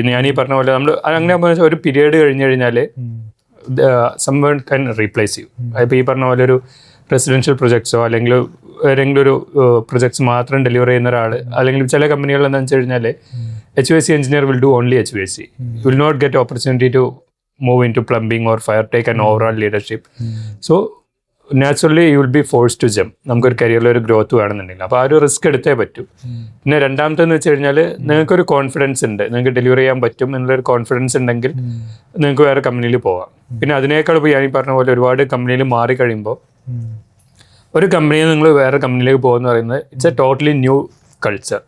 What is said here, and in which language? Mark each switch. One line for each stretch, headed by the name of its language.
Malayalam: ഞാൻ ഈ പറഞ്ഞ പോലെ നമ്മൾ അങ്ങനെ ഒരു പീരീഡ് കഴിഞ്ഞ് കഴിഞ്ഞാൽ സംവൺ കൻ റീപ്ലേസ് ചെയ്യും. അതിപ്പോൾ ഈ പറഞ്ഞ പോലെ ഒരു റെസിഡൻഷ്യൽ പ്രൊജക്ട്സോ അല്ലെങ്കിൽ ഏതെങ്കിലും ഒരു പ്രൊജക്ട്സ് മാത്രം ഡെലിവർ ചെയ്യുന്ന ഒരാൾ, അല്ലെങ്കിൽ ചില കമ്പനികൾ എന്താണെന്ന് വെച്ച് കഴിഞ്ഞാൽ
English: HVAC engineer will do only HVAC. You will not get opportunity to move into plumbing or fire, take an overall leadership. So naturally you will be forced to jump.
Malayalam: നമുക്കൊരു കരിയറിൽ ഒരു ഗ്രോത്ത് വേണമെന്നുണ്ടെങ്കിൽ അപ്പോൾ ആ ഒരു റിസ്ക് എടുത്തേ പറ്റൂ. പിന്നെ രണ്ടാമത്തെന്ന് വെച്ച് കഴിഞ്ഞാൽ നിങ്ങൾക്കൊരു കോൺഫിഡൻസ് ഉണ്ട്, നിങ്ങൾക്ക് ഡെലിവർ ചെയ്യാൻ പറ്റും എന്നുള്ളൊരു കോൺഫിഡൻസ് ഉണ്ടെങ്കിൽ നിങ്ങൾക്ക് വേറെ കമ്പനിയിൽ പോവാം. പിന്നെ അതിനേക്കാൾ ഇപ്പോൾ ഞാൻ പറഞ്ഞ പോലെ ഒരുപാട് കമ്പനിയിൽ മാറി കഴിയുമ്പോൾ ഒരു കമ്പനിയിൽ നിങ്ങൾ വേറെ കമ്പനിയിലേക്ക് പോകുമെന്ന് പറയുന്നത്
English: It's a totally new culture.